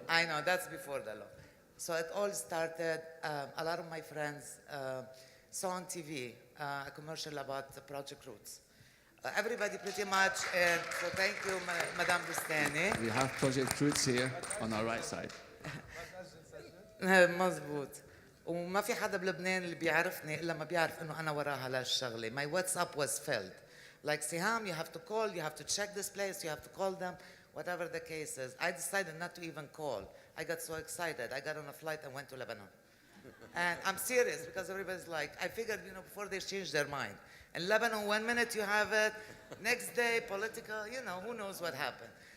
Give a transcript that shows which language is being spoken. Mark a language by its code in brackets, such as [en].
[en] I know, that's before the law. So it all started, a lot of my friends saw on TV a commercial about the Project Roots. Everybody pretty much, so thank you, Madame Bustani. We have Project Roots here on our right side. [ar] مزبوط. وما في حدا بلبنان اللي بيعرفني إلا ما بيعرف إنه أنا وراها لهالشغلة. [en] My WhatsApp was filled. Like Siham, you have to call, you have to check this place, you have to call them, whatever the case is. I decided not to even call. I got so excited. I got on a flight and went to Lebanon. And I'm serious because everybody's like, I figured, you know, before they change their mind. In Lebanon, 1 minute you have it, next day, political, you know, who knows what happened.